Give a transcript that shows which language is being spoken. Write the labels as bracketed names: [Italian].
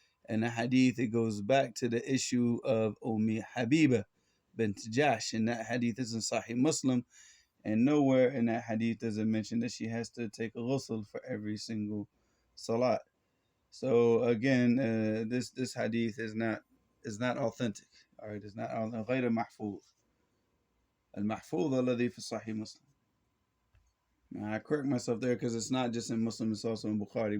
[English] And the hadith, it goes back to the issue of Ummi Habiba bint Jash, and that hadith is in Sahih Muslim, and nowhere in that hadith does it mention that she has to take a ghusl for every single salat. So again, this hadith is not authentic. All right, it's not [Arabic] غير محفوظ. المحفوظ الذي في صحيح مسلم. [English] Now, I correct myself there because it's not just in Muslim, it's also in Bukhari.